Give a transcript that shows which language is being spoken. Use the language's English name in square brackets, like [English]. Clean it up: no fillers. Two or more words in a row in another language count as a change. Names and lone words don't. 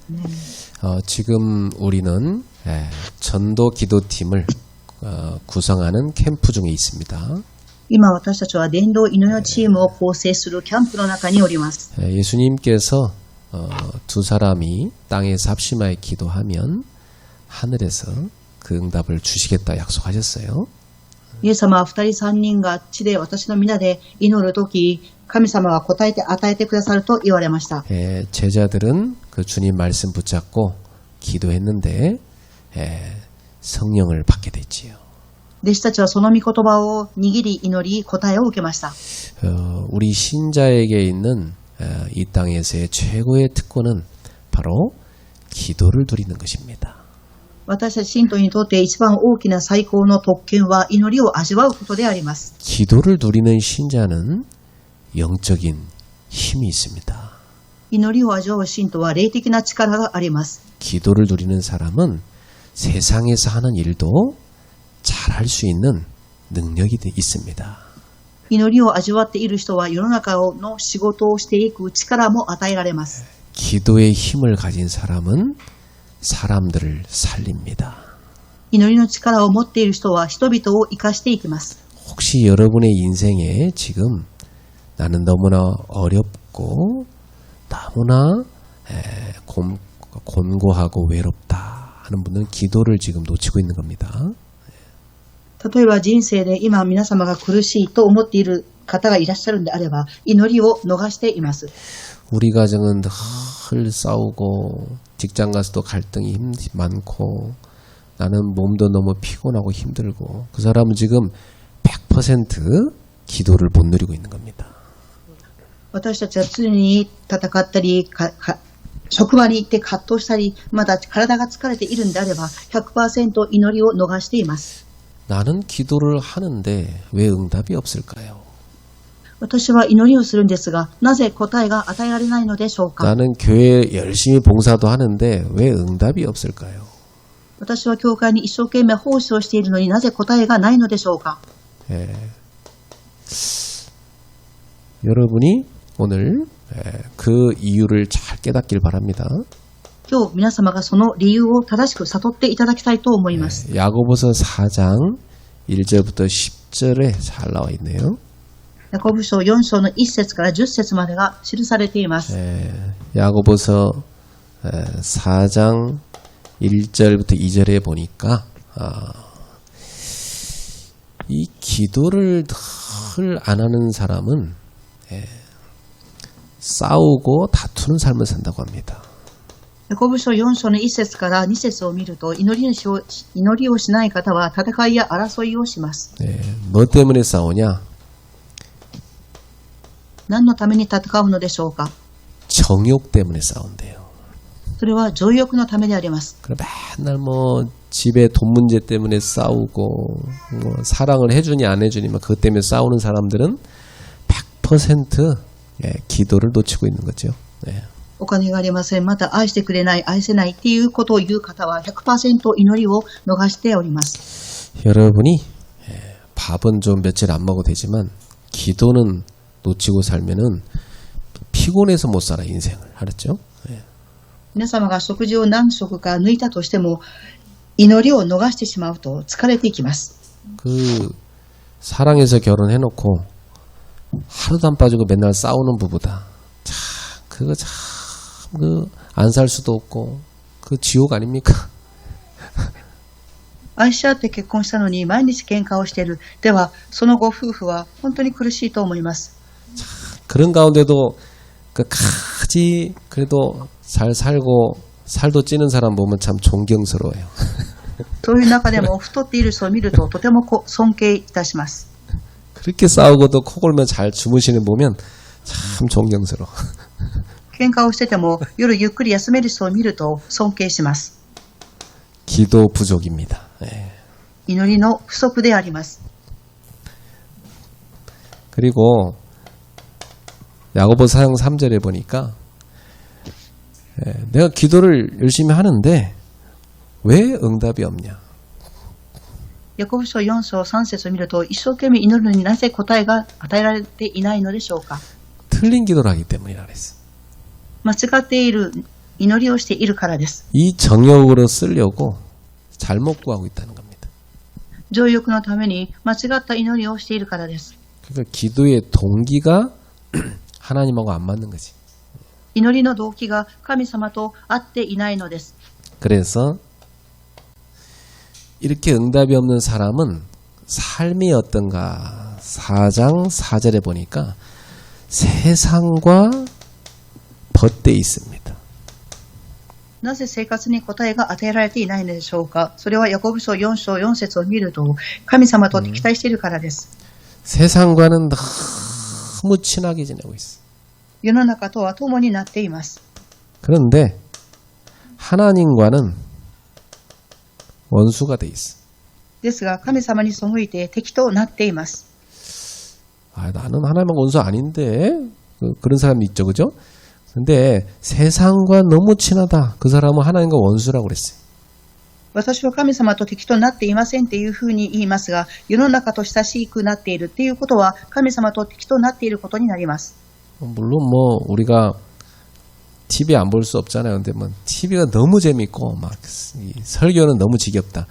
[Korean] 지금 우리는 전도 기도팀을 구성하는 캠프 중에 있습니다. [Japanese] 今私たちは伝道祈りのチームを構成するキャンプの中におります。 [Korean] 예수님께서 두 사람이 땅에서 합심하여 기도하면 하늘에서 그 응답을 주시겠다 약속하셨어요. [Japanese] イエス様は二人三人が地で私の皆で祈るとき、神様は答えて与えてくださると言われました。 [Korean] 제자들은 그 주님 말씀 붙잡고 기도했는데 성령을 받게 됐지요. [Japanese] 弟子たちはその御言葉を握り祈り答えを受けました。 [Korean] 우리 신자에게 있는 이 땅에서의 최고의 특권은 바로 기도를 드리는 것입니다. [Japanese] 私たち信徒にとって一番大きな最高の特権は祈りを味わうことであります。 [Korean] 기도를 드리는 신자는 영적인 힘이 있습니다. [Japanese] 祈りを味わう信徒は霊的な力があります。 [Korean] 기도를 드리는 사람은 세상에서 하는 일도 잘할 수 있는 능력이 있습니다. [Japanese] 祈りを味わっている人は世の中の仕事をしていく力も与えられます。 [Korean] 기도의 힘을 가진 사람은 사람들을 살립니다. [Japanese] 祈りの力を持っている人は人々を生かしていきます。 [Korean] 혹시 여러분의 인생에 지금 나는 너무나 어렵고 너무나 곤고하고 외롭다 하는 분은 기도를 지금 놓치고 있는 겁니다. [Japanese] 例えば人生で今皆様が苦しいと思っている方がいらっしゃるのであれば祈りを逃しています。 [Korean] 우리 가정은 늘 싸우고 직장 가서도 갈등이 많고 나는 몸도 너무 피곤하고 힘들고 그 사람은 지금 100% 기도를 못 누리고 있는 겁니다. [Japanese] 私たちは常に戦ったり職場に行って葛藤したりまだ体が疲れているんであれば 100% 祈りを逃しています。 [Korean] 나는 기도를 하는데 왜 응답이 없을까요? [Japanese] 私は祈りをするんですがなぜ答えが与えられないのでしょうか。 [Korean] 나는 교회에 열심히 봉사도 하는데 왜 응답이 없을까요? [Japanese] 私は教会に一生懸命奉仕をしているのになぜ答えがないのでしょうか。 [Korean] 여러분이 오늘 그 이유를 잘 깨닫길 바랍니다. [Japanese] 今日皆様がその理由を正しく悟っていただきたいと思います。 [Korean] 야고보서 4장 1절부터 10절에 잘 나와 있네요. [Japanese] ヤコブ書4章の1節から10節までが記されています。 [Korean] 야고보서 4장 1절부터 2절에 보니까 이 기도를 늘 안 하는 사람은 싸우고 다투는 삶을 산다고 합니다. [Japanese] ヤコブ書4章の1節から2節を見ると祈りをしない方は戦いや争いをします。 [Korean] 뭐 때문에 싸우냐? [Japanese] 何のために戦うのでしょうか。 [Korean] 정욕 때문에 싸운대요. [Japanese] それは情欲のためであります。 [Korean] 그래 맨날 뭐 집에 돈 문제 때문에 싸우고 뭐 사랑을 해주니 안 해주니 막 그것 때문에 싸우는 사람들은 100% 기도를 놓치고 있는 거죠. [Japanese] お金がありません。また愛してくれない、愛せないっていうことを言う方は 100% 祈りを逃しております。 [Korean] 여러분이 밥은 좀 며칠 안 먹어도 되지만 기도는 놓치고 살면은 피곤해서 못 살아 인생을. 알았죠? [Japanese] 皆様が食事を何食か抜いたとしても祈りを逃してしまうと疲れていきます。 [Korean] 그 사랑해서 결혼해놓고 하루도 안 빠지고 맨날 싸우는 부부다. 참 그거 참 그 안 살 수도 없고 그 지옥 아닙니까? [Japanese] 愛し合って結婚したのに毎日喧嘩をしている。ではそのご夫婦は本当に苦しいと思います。 [Korean] 그런 가운데도 끝까지 그래도 잘 살고 살도 찌는 사람 보면 참 존경스러워요. [Japanese] そういう中でも太っている人を見るととても尊敬いたします。 [Korean] 그렇게 싸우고도 코 골며 잘 주무시는 보면 참 존경스러워. [Japanese] 喧嘩をしてても夜ゆっくり休める人を見ると尊敬します。 [Korean] 기도 부족입니다. [Japanese] 祈りの不足であります。 [Korean] 그리고 야고보서 4장 3절에 보니까 내가 기도를 열심히 하는데 왜 응답이 없냐? [Japanese] ヤコブ書4章3節を見ると一生懸命祈るのになぜ答えが与えられていないのでしょうか。 [Korean] 틀린 기도를 하기 때문이라 그랬어. [Japanese] 間違っている祈りをしているからです。 [Korean] 이 정욕으로 쓰려고 잘못 구하고 있다는 겁니다. [Japanese] 情欲のために間違った祈りをしているからです。 [Korean] 그러니까 기도의 동기가 하나님하고 안 맞는 거지. [Japanese] 祈りの動機が神様と合っていないのです。 [Korean] 그래서 이렇게 응답이 없는 사람은 삶이 어떤가? 4장 4절에 보니까 세상과 벗돼 있습니다. [Japanese] なぜ生活に答えが与えられていないのでしょうか。それはヤコブ書4章4節を見ると神様と敵対しているからです。 [Korean] 세상과는 너무 친하게 지내고 있어. [Japanese] 世の中とは共になっています。 [Korean] 그런데 하나님과는 원수가 돼 있어. [Japanese] ですが神様に背いて敵となっています。 [Korean] 아, 나는 하나님하고 원수 아닌데 그런 사람이 있죠, 그죠? 근데 세상과 너무 친하다. 그 사람은 하나님과 원수라고 그랬어요. [Japanese] 私は神様と敵となっていませんっていうふうに言いますが、世の中と親しくなっているっていうことは神様と敵となっていることになります。 [Korean] 물론 뭐 우리가 TV 안 볼 수 없잖아요. 근데 뭐 TV가 너무 재밌고 막 설교는 너무 지겹다.